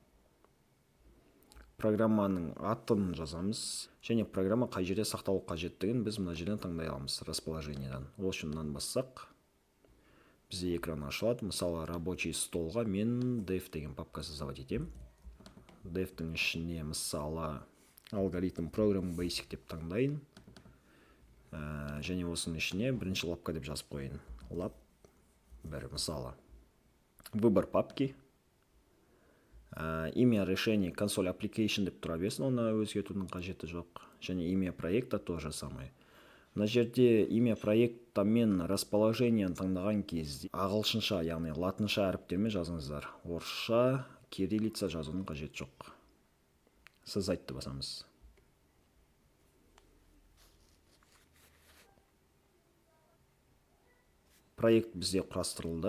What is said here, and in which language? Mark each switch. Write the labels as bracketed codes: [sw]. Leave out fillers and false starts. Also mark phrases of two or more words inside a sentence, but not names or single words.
[kk] Программаның атын жазамыз. Және программа қай жерде сақталу қажеттігін біз мына жерден таңдай аламыз расположениедан. Ол үшін мынаны бассақ, бізде экран ашылады. Мысалы, [ru] рабочий столға [kk] мен dev деген папка создавать етем. Devтің ішіне мысалы алгоритм [en] program basic [kk] деп таңдайын. Және осының ішіне бірінші лапка деп жазып қойын. Лап бір мысалы. [ru] Выбор папки. Имя решения [kk] консоль application деп тұра берсін, оны өзгертудің қажеті жоқ. [ru] Және имя проекта тоже самое. [kk] Мына жерде [ru] имя проекта [kk] мен расположениені таңдаған кезде ағылшынша, яғни латынша әріптермен жазыңыздар. Орысша, кириллица жазуының қажеті жоқ. Создайтты басамыз. Проект бізде құрастырылды.